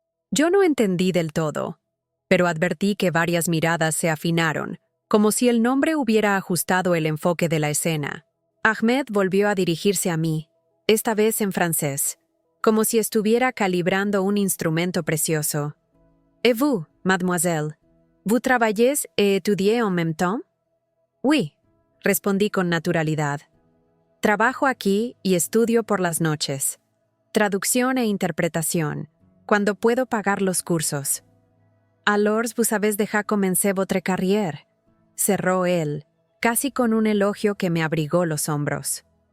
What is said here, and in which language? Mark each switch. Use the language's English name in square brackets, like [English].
[Spanish] Yo no entendí del todo, pero advertí que varias miradas se afinaron, como si el nombre hubiera ajustado el enfoque de la escena. Ahmed volvió a dirigirse a mí, esta vez en francés, como si estuviera calibrando un instrumento precioso. [French] Et vous, mademoiselle, vous travaillez et étudiez en même temps? [Spanish] Oui, respondí con naturalidad. Trabajo aquí y estudio por las noches. Traducción e interpretación, cuando puedo pagar los cursos. [French] Alors vous avez déjà commencé votre carrière, [Spanish] cerró él, casi con un elogio que me abrigó los hombros.